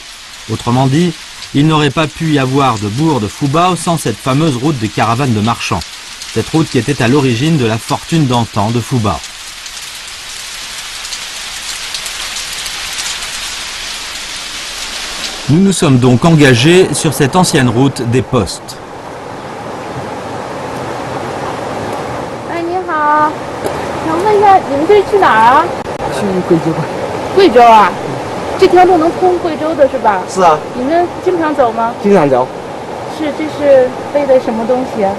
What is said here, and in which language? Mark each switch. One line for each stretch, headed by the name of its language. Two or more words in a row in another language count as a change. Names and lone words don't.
French: Autrement dit, il n'aurait pas pu y avoir de bourg de Fubao sans cette fameuse route des caravanes de marchands. Cette route qui était à l'origine de la fortune d'antan de Fubao. Nous nous sommes donc engagés sur cette ancienne route des postes.
Chinese: 哎，你好，想问一下，你们这是去哪儿啊？去贵州。贵州啊？这条路能通贵州的是吧？是啊。你们经常走吗？经常走。这是背的什么东西啊？